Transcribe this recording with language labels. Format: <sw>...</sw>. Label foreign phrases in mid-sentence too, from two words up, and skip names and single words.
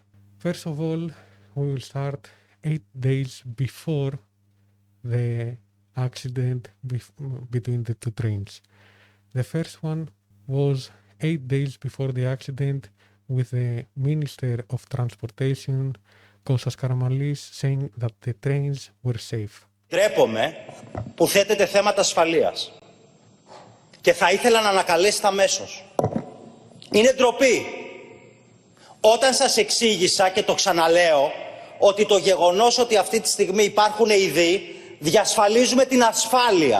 <en>First of all, we will start 8 days before the accident between the two trains. The first one was 8 days before the accident, with the Minister of Transportation, Kostas Karamanlis, saying that the trains were safe.</en> <el>Ντρέπομαι που θέτετε θέματα ασφαλείας και θα ήθελα να ανακαλέσετε αμέσως. Είναι ντροπή. Όταν σας εξήγησα και το ξαναλέω ότι το γεγονός ότι αυτή τη στιγμή υπάρχουν ειδοί διασφαλίζουμε την ασφάλεια.</el>